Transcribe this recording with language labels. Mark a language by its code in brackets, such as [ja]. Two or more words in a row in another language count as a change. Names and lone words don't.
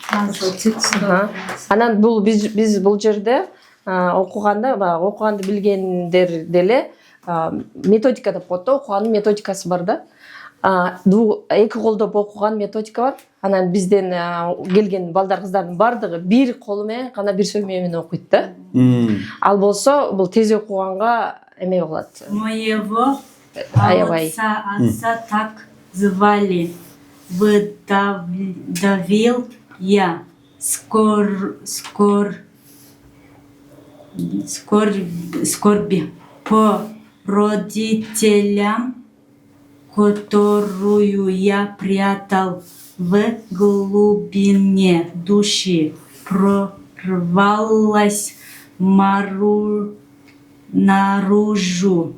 [ky] Анан бул биз бул жерде окуганда, окуганды билгендер деле методика деп коет да, окугандын методикасы бар да. Эки колдоп окуган методика бар. Анан бизден келген балдар кыздардын бардыгы бир колу менен, кана бир сөймө менен окуйт да. Ал болсо бул тез окуганга эме болот. [ru] Моего [ky] Аябай. [ru] отца так звали. Выдавил я. Скорби по родителям, которую я прятал в глубине души, прорвалась наружу.